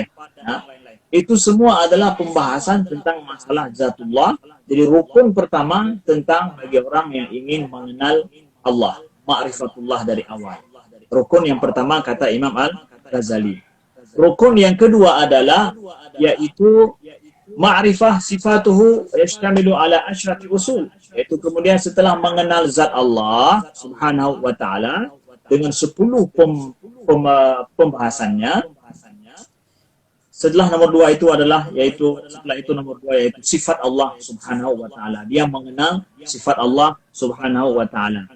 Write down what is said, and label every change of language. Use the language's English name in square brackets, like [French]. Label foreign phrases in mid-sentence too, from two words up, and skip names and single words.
[Indonesian] Nah, itu semua adalah pembahasan tentang masalah zatullah. Jadi rukun pertama tentang bagi orang yang ingin mengenal Allah, ma'rifatullah dari awal. Rukun yang pertama kata Imam Al-Ghazali. Rukun yang kedua adalah yaitu [Arabic] ma'rifah sifatuhu yashtamilu ala asyrati usul. [Indonesian] Yaitu kemudian setelah mengenal zat Allah [Arabic] Subhanahu wa taala [Indonesian] dengan 10 pembahasannya. Setelah nomor 2 itu adalah setelah itu nomor 2 yaitu sifat Allah [Arabic] Subhanahu wa taala. [Indonesian] Dia mengenal sifat Allah [Arabic] Subhanahu wa taala.